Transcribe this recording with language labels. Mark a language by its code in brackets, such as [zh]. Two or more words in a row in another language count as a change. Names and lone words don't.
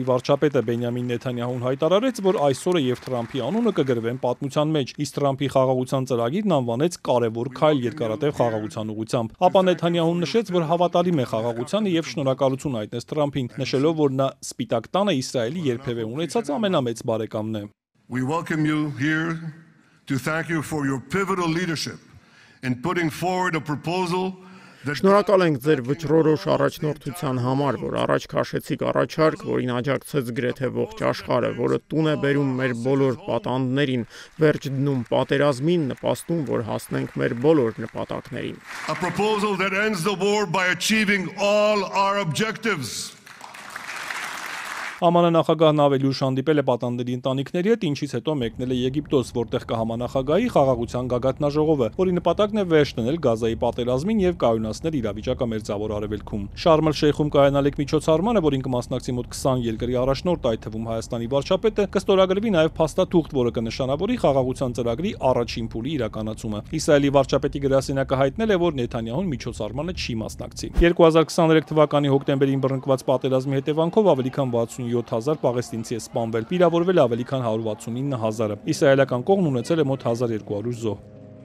[hy] վարչապետը Բենյամին Նեթանյահուն հայտարարեց, որ այսօրը եւ Թրամփի անունը կգրվեն պատմության մեջ, իսկ Թրամփի խաղաղության ծրագիրն անվանեց կարևոր քայլ երկարատև խաղաղության ուղղությամբ։ Ապա Նեթանյահուն նշեց, որ հավատալին է խաղաղությանը եւ շնորհակալություն հայտնեց Թրամփին, նշելով, որ նա Սպիտակ տանը Իսրայելի երբևէ ունեցած ամենամեծ բարեկամն է։ [en] We welcome you here to thank you for your pivotal leadership in putting forward a proposal. [hy] Շնորհակալ ենք ձեր վճռորոշ առաջնորդության համար, որ առաջ քաշեցիք առաջարկ, որին աջակցեց գրեթե ողջ աշխարհը, որը տուն է բերում մեր բոլոր պատանդներին, վերջ դնում պատերազմին, նպաստում, որ հասնենք մեր բոլոր նպատակներին։ [en] A proposal that ends the war by achieving all our objectives. [hy] ԱՄՆ նախագահն ավելի ուշ հանդիպել է պատանդների ընտանիքների հետ, ինչից հետո մեկնել է Եգիպտոս, որտեղ կհամանախագահի խաղաղության գագաթնաժողովը, որի նպատակն է վերջ դնել Գազայի պատերազմին եւ կայունացնել իրավիճակը Մերձավոր Արևելքում։ Շարմ էլ-Շեյխում կայանալիք միջոցառմանը, որին կմասնակցի մոտ 20 երկրի առաջնորդ, այդ թվում Հայաստանի վարչապետը, կստորագրվի նաեւ փաստաթուղթ, որը կնշանավորի խաղաղության ծրագրի առաջին փուլի իրականացումը։ Իսրայելի վարչապետի գրասենյակը հայտնել է, որ Նեթանյահուն միջոցառմանը չի մասնակցի։ 2023 թվականի հոկտեմբերին բռնկված պատերազմի հետևանքով ավելի քան 67,000 պաղեստինցի է սպանվել, վիրավորվել ավելի քան 169,000-ը։ Իսրայելական կողմն ունեցել է մոտ 1200 զոհ։